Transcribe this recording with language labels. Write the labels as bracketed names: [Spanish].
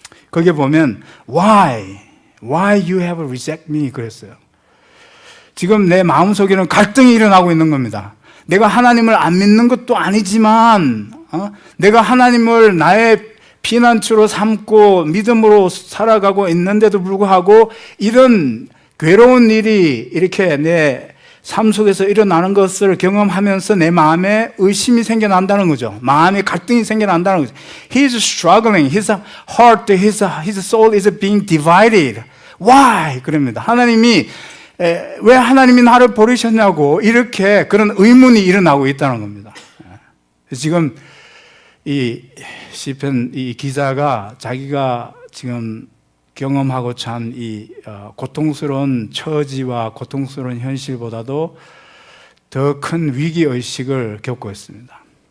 [Korean] 거기에 보면 [English] why you have rejected me [Korean] 그랬어요. 지금 내 마음속에는 갈등이 일어나고 있는 겁니다. 내가 하나님을 안 믿는 것도 아니지만 내가 하나님을 나의 피난처로 삼고 믿음으로 살아가고 있는데도 불구하고 이런 괴로운 일이 이렇게 내 삶 속에서 일어나는 것을 경험하면서 내 마음에 의심이 생겨난다는 거죠. 마음에 갈등이 생겨난다는 거죠. [English] He's struggling. His heart, his soul is being divided. Why? [Korean] 그럽니다. 하나님이 왜 하나님이 나를 버리셨냐고 이렇게 그런 의문이 일어나고 있다는 겁니다. 지금 이 시편 이 기자가 자기가 지금 경험하고 참 이 고통스러운 처지와 고통스러운 현실보다도 더 큰 위기의식을 겪고 있습니다.